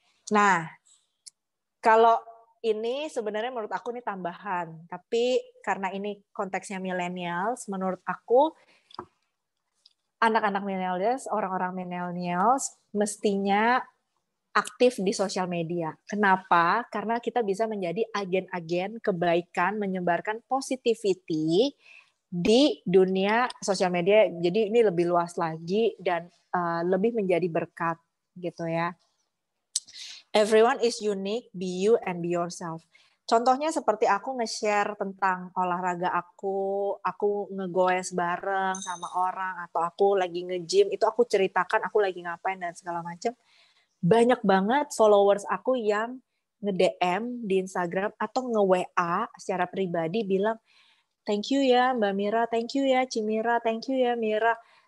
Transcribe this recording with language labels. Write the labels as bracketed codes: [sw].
[id] Nah, kalau ini sebenarnya menurut aku ini tambahan, tapi karena ini konteksnya millennials, menurut aku anak-anak millennials, orang-orang millennials mestinya aktif di sosial media. Kenapa? Karena kita bisa menjadi agen-agen kebaikan, menyebarkan positivity di dunia sosial media. Jadi ini lebih luas lagi dan lebih menjadi berkat gitu ya. [en] Everyone is unique, be you and be yourself. [id] Contohnya seperti aku nge-share tentang olahraga aku ngegoes bareng sama orang, atau aku lagi nge-gym, itu aku ceritakan aku lagi ngapain dan segala macam. Banyak banget followers aku yang nge-DM di Instagram atau nge-WA secara pribadi bilang, thank you ya Mbak Mira, thank you ya Cimira, thank you ya Mira.